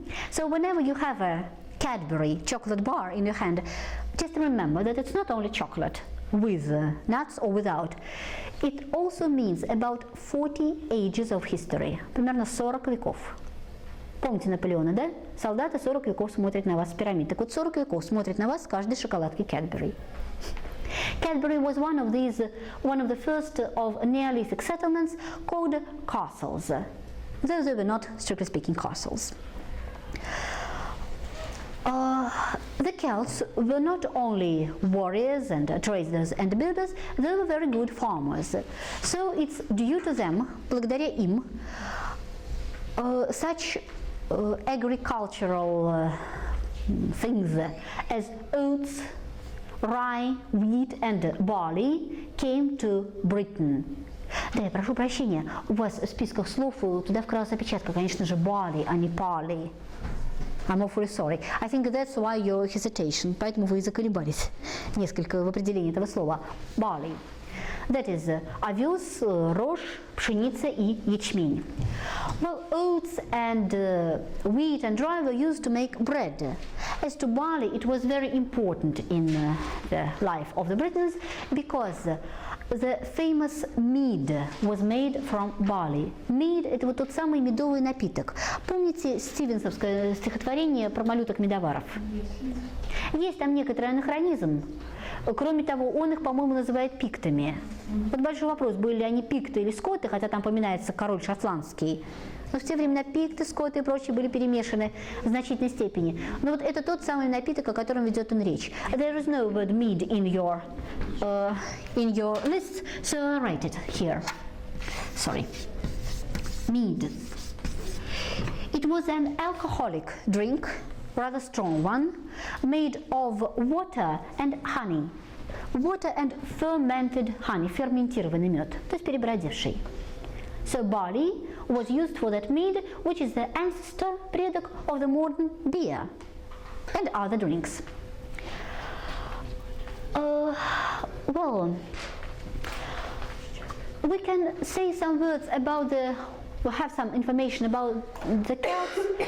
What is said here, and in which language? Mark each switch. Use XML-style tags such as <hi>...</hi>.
<en>So whenever you have a Cadbury chocolate bar in your hand, just remember that it's not only chocolate with nuts or without. It also means about 40 ages of history,</en> <ru>примерно 40 веков. Помните Наполеона, да? Солдаты 40 веков смотрят на вас с пирамид. Так вот 40 веков смотрят на вас с каждой шоколадки Cadbury.</ru> <en>Cadbury was one of the first of Neolithic settlements called castles, though they were not, strictly speaking, castles. The Celts were not only warriors and traders and builders, they were very good farmers. So it's due to them,</en> <ru>благодаря им,</ru> <en>such agricultural things as oats, rye, wheat and barley came to Britain.</en> <ru>Да, я прошу прощения, у вас в списках слов туда вкралась опечатка, конечно же, barley, а не parley.</ru> <en>I'm awfully sorry. I think that's why your hesitation,</en> <ru>поэтому вы и заколебались несколько в определении этого слова.</ru> <en>Barley. That is</en> <ru>овес, рожь, пшеница и ячмень.</ru> <en>Well, oats and wheat and rye were used to make bread. As to barley, it was very important in the life of the Britons because the famous mead was made from barley.</en> <ru>Mead – это вот тот самый медовый напиток. Помните стивенсовское стихотворение про малюток-медоваров? Есть там некоторый анахронизм. Кроме того, он их, по-моему, называет пиктами. Вот большой вопрос, были ли они пикты или скоты, хотя там поминается король шотландский. Но в те времена пикты, скоты и прочие были перемешаны в значительной степени. Но вот это тот самый напиток, о котором ведет он речь.</ru> <en>There is no word mead in your list, so I write it here. Sorry. Mead. It was an alcoholic drink, rather strong one, made of water and honey. Water and fermented honey,</en> <ru>ферментированный мед, то есть перебродивший.</ru> <en>So barley was used for that mead, which is the ancestor,</en> <ru>предок</ru> <en>of the modern beer and other drinks. Well, we can say some words about we have some information about the Celts.</en>